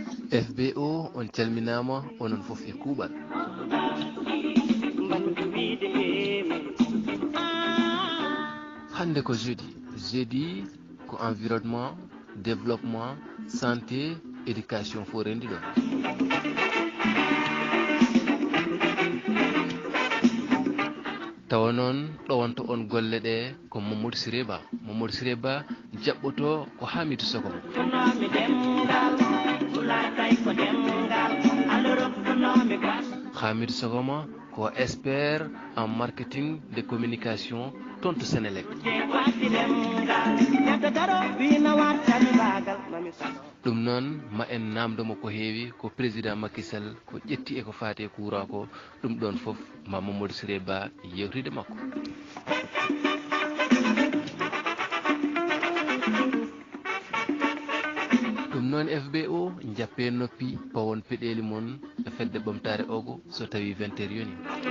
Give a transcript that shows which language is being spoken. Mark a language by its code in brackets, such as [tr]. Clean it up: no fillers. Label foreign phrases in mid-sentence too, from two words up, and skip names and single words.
[ff] FBO on calminama onon fof e kuuɓal. Hande ko jeudi ko [fr] environnement, développement, santé, éducation [ff] fo rendi ɗon. tawa noon ɗowonto on golle ɗe ko Mamadou Siré Ba jaɓɓoto ko Hamidou Sokomo. Hamidou Sokomo ko [fr] expert en marketing de communication [ff] tonto Sénélec. ɗum noon ma en namdomo ko heewi ko président Macky Sall ko ƴetti e ko faati e courant ko ɗum ɗon fof ma Mamadou Siré Ba yewtide makko. ɗum noon FBO jappe noppi pawon peɗeli mon e fedde ɓamtare ogo so tawi 20 heures yoni.